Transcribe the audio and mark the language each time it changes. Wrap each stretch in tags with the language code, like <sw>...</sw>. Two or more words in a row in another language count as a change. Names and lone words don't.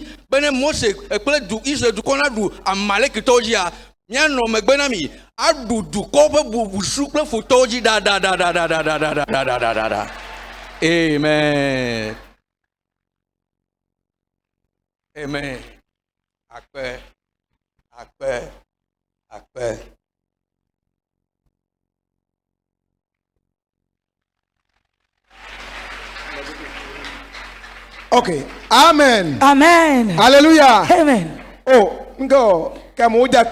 <ee>Be ne Mose kple Israel dukɔ naɖu Amalekitɔwo dzia, mianɔ megbe na mi. Aɖu dukɔ ƒe bubusu kple futɔwo dzi da. Amen. Amen. Akpe. OK. Amen. Amen. Alléluia. Amen.</ee> <fr>Oh, ngo. Ou bien</fr>